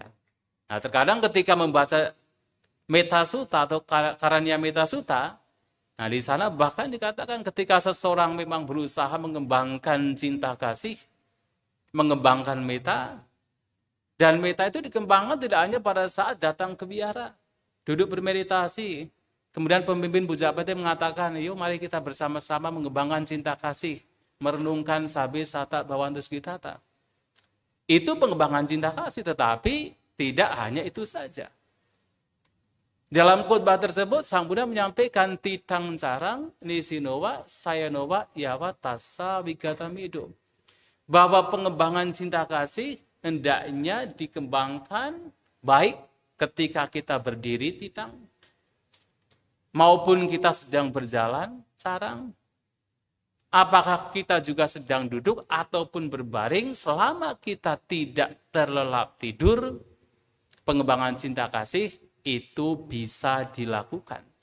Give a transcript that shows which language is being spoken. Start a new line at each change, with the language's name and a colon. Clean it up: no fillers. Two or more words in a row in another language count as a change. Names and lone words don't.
Indonesian: Nah, terkadang ketika membaca Metta Sutta atau Karanimetta Sutta, nah di sana bahkan dikatakan ketika seseorang memang berusaha mengembangkan cinta kasih, mengembangkan metta, dan metta itu dikembangkan tidak hanya pada saat datang ke wihara, duduk bermeditasi, kemudian pemimpin Pujapati mengatakan, yuk mari kita bersama-sama mengembangkan cinta kasih, merenungkan
Pali: sabe sata bawantus kitata.
Indonesian: Itu pengembangan cinta kasih, tetapi tidak hanya itu saja. Dalam khotbah tersebut, Sang Buddha menyampaikan
Pali: titang carang, nisinowa, sayanowa, yawa, tassa, wigatamido.
Indonesian: Bahwa pengembangan cinta kasih hendaknya dikembangkan baik ketika kita berdiri titang, maupun kita sedang berjalan carang. Apakah kita juga sedang duduk ataupun berbaring, selama kita tidak terlelap tidur, pengembangan cinta kasih itu bisa dilakukan.